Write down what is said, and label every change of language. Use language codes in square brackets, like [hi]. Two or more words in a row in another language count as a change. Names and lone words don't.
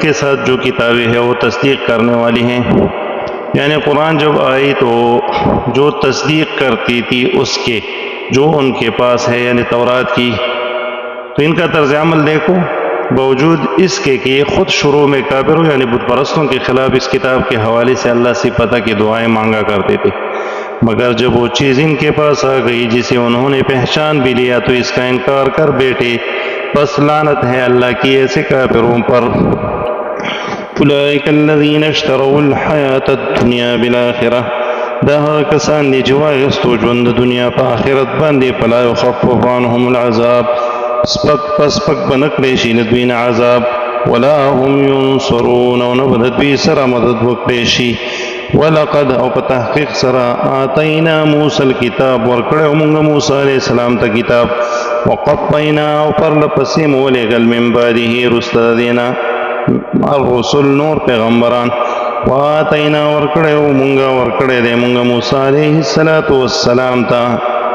[ur] کے ساتھ جو کتابیں ہیں وہ تصدیق کرنے والی ہیں، یعنی قرآن جب آئی تو جو تصدیق کرتی تھی اس کے جو ان کے پاس ہے، یعنی تورات کی، تو ان کا طرز عمل دیکھو، باوجود اس کے کہ یہ خود شروع میں کافروں یعنی بت پرستوں کے خلاف اس کتاب کے حوالے سے اللہ سے فتح کی دعائیں مانگا کرتے تھے، مگر جب وہ چیز ان کے پاس آ گئی جسے انہوں نے پہچان بھی لیا تو اس کا انکار کر بیٹھے، پس لعنت ہے اللہ کی ایسے کافروں پر۔ [ar] اولئک الذین اشتروا الحیاة الدنیا بالآخرہ، [ps] دا کسان دی چې واغستو ژوند د دنیا په آخرت باندې، [ar] فلا یخفف عنهم العذاب [ps] سپک بنکړی شي د دوی نه عذاب، [ar] ولا هم ینصرون [ps] او نه به د دوی سره مدد وکړی شي۔ ولقد او په تحقیق سره [ar] آتینا موسی الکتاب [ps] ورکړی موږ موسی [ar] علیہ السلام [ps] ته کتاب، وقفینا او پرله پسې مو ولېږل [ar] من بعده [ps] رسته د دې نه الرسل نور پیغمبران، وآتینا ورکړی دی موږ موسی [ar] علیہ السلام [ps] ته،